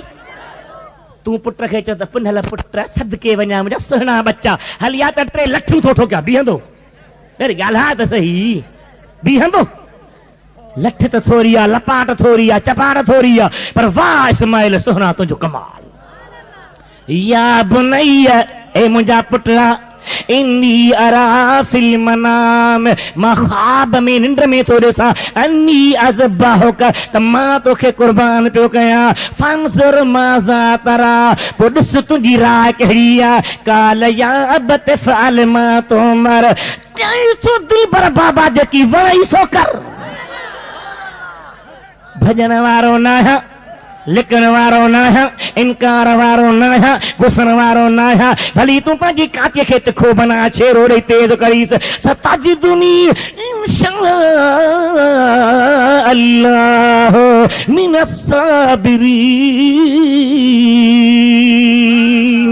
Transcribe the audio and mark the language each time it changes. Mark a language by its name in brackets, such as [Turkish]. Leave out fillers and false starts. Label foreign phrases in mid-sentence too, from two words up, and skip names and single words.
[Sindhi] तूं पुट खे चओ त पुनल पुट सदके वञा मुंहिंजा सुहिणा बच्चा हल या त 3 लठियूं थो ठोकिया बीहंदो अरे ॻाल्हाए त सही बीहंदो। लठ त थोरी आहे लपाट थोरी आहे चपाट थोरी आहे पर वाह इस्माइल सुहिणा तुंहिंजो कमाल। [Arabic] يا بني [Sindhi] ए मुंहिंजा पुटरा [Arabic] إني أرى في المنام [Sindhi] मां ख्वाब में निंड में थो ॾिसां [Arabic] أني أذبحك [Sindhi] त मां तोखे कुर्बान पियो कयां [Arabic] فانظر ماذا ترى [Sindhi] पोइ ॾिस तुंहिंजी राय कहिड़ी आहे [Arabic] قال يا أبت افعل ما تؤمر [Sindhi] चई सो दिलबर बाबा जेकी वई सो कर। भॼन वारो न आहियां लिकण वारो न आहियां इनकार वारो न आहियां गुस्सण वारो न आहियां भली तूं पंहिंजी कातीअ खे तिखो बना छेड़ो ॾेई तेज़ करीस [Arabic] ستجدني إن شاء الله من الصابرين.